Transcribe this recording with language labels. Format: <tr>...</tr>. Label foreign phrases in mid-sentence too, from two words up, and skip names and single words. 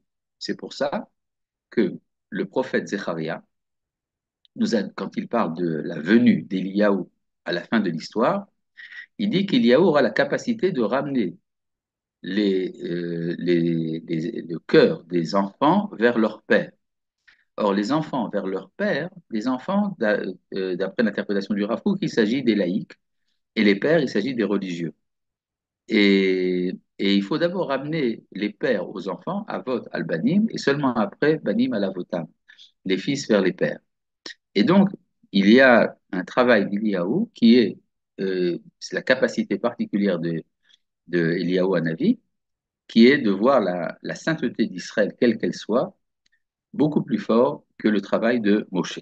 <fr>C'est pour ça que le prophète Zecharia, quand il parle de la venue d'Eliyahu à la fin de l'histoire, il dit qu'Eliyahu aura la capacité de ramener le cœur des enfants vers leur père. Or, les enfants vers leur père, les enfants, d'après l'interprétation du Rav Kook, il s'agit des laïcs, et les pères, il s'agit des religieux. Et il faut d'abord ramener les pères aux enfants,</fr> <he>אבות על בנים,</he> <fr>et seulement après,</fr> <he>בנים על אבותם,</he> <fr>les fils vers les pères. Et donc, il y a un travail d'Eliyahu qui est, c'est la capacité particulière de Eliyahu Hanavi, qui est de voir la sainteté d'Israël, quelle qu'elle soit, beaucoup plus fort que le travail de Moshe.</fr>